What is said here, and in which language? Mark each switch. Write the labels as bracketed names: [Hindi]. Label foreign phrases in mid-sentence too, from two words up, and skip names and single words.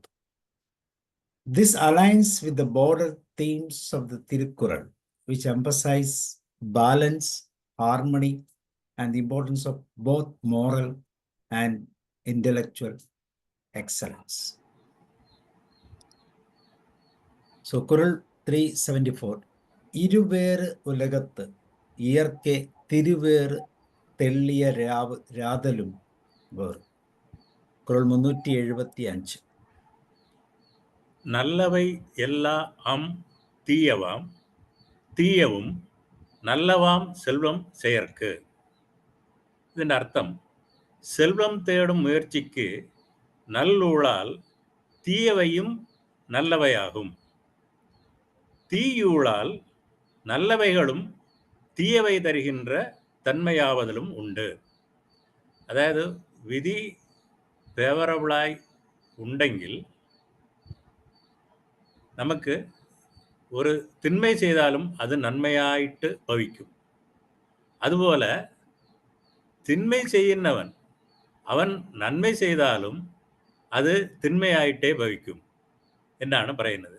[English] This aligns with the broader themes of the Tirukkural, which emphasize balance, harmony, and the importance of both moral and intellectual excellence. [Tamil] So കുറൾ 374 இருவேறு உலகத்து இயற்கை திருவேறு தெள்ளிய ராதலும் வேறு. [Malayalam] കുറൾ 375 [Tamil] நல்லவை எல்லா தீயவாம் தீயவும் நல்லவாம் செல்வம் செயற்கு. [Malayalam] ഇതിൻ്റെ അർത്ഥം [Tamil] செல்வம் தேடும் முயற்சிக்கு நல்லூழால் தீயவையும் நல்லவையாகும், தீயூழால் நல்லவைகளும் தீயவை தருகின்ற தன்மையாவதிலும் உண்டு. [Malayalam] അതായത് വിധി ഫേവറബിളായി ഉണ്ടെങ്കിൽ നമുക്ക് ഒരു തിന്മ ചെയ്താലും അത് നന്മയായിട്ട് ഭവിക്കും. അതുപോലെ തിന്മ ചെയ്യുന്നവൻ അവൻ നന്മ ചെയ്താലും അത് തിന്മയായിട്ടേ ഭവിക്കും എന്നാണ് പറയുന്നത്.